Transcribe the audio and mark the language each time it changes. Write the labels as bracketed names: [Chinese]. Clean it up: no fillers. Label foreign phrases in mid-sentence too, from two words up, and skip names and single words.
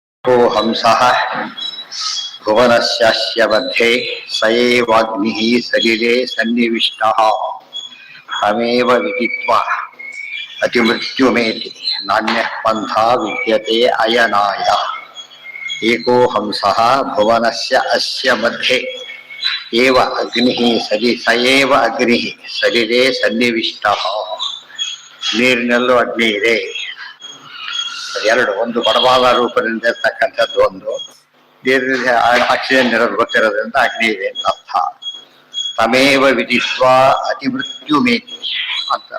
[Sanskrit] को हंसः भुवनस्यास्य मध्ये स एवाग्निः सलिले सन्निविष्टः तमेव विदित्वा अतिमृत्युमेति नान्यः पन्था विद्यते अयनाय एको हंसः भुवनस्य अस्य मध्ये एव अग्निः स एव अग्निः सलिले सन्निविष्टः [Kannada] ನೀರಿನಲ್ಲೂ ಅಗ್ನಿ ಇದೆ. ಎರಡು, ಒಂದು ಬಡವಾದ ರೂಪದಿಂದ ಇರ್ತಕ್ಕಂಥದ್ದು, ಒಂದು ನೀರಿನಲ್ಲಿ ಆಕ್ಸಿಜನ್ ಇರೋದು ಗೊತ್ತಿರೋದ್ರಿಂದ ಅಗ್ನಿ ಇದೆ ಅಂತ ಅರ್ಥ. [Sanskrit] ತಮೇವ ವಿದಿತ್ವ ಅತಿಮೃತ್ಯುಮೇತಿ ಅಂತ.